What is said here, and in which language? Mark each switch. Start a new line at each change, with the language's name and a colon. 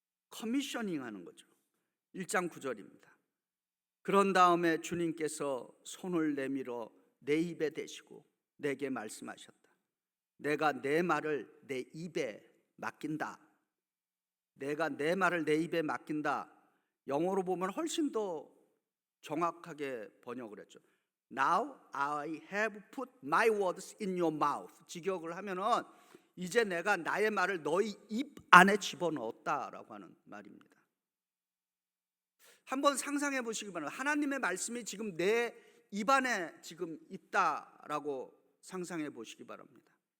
Korean: 커미셔닝 하는 거죠. 1장 9절입니다. 그런 다음에 주님께서 손을 내밀어 내 입에 대시고 내게 말씀하셨다. 내가 내 말을 내 입에 맡긴다. 내가 내 말을 내 입에 맡긴다. 영어로 보면 훨씬 더 정확하게 번역을 했죠.
English: Now I have put my words in your mouth.
Korean: 직역을 하면은 이제 내가 나의 말을 너희 입 안에 집어넣었다라고 하는 말입니다. 한번 상상해 보시기 바랍니다. 하나님의 말씀이 지금 내 입안에 지금 있다라고 상상해 보시기 바랍니다.